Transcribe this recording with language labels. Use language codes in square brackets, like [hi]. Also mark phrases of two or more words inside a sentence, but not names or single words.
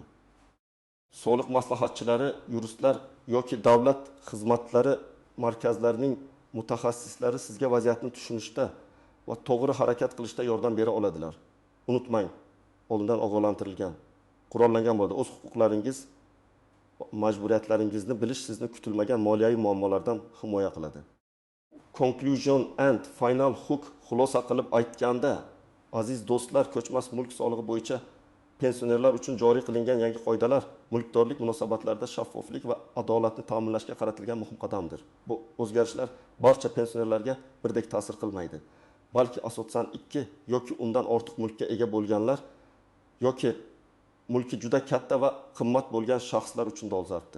[uz] Soliq maslahatchilari, yuristlar yoki davlat xizmatlari markazlarining mutaxassislari sizga vaziyatni tushunishda va to'g'ri harakat qilishda yordam bera oladilar. Unutmang, oldindan ogohlantirilgan, qurollangan bo'ladi. O'z huquqlaringiz, majburiyatlaringizni bilish sizni kutilmagan moliyaviy muammolardan himoya qiladi. [en] Conclusion and final hook [uz] xulosa qilib aytganda, aziz do'stlar, ko'chmas mulk solig'i bo'yicha pensionerlar uchun joriy qilingan yangi qoidalar mulkdorlik munosabatlarida shaffoflik va adolatni ta'minlashga qaratilgan muhim qadamdir. Bu o'zgarishlar barcha pensionerlarga birdek ta'sir qilmaydi, balki asosan 2 yoki undan ortiq mulkka ega bo'lganlar yoki mulki juda katta va qimmat bo'lgan shaxslar uchun dolzarbdir.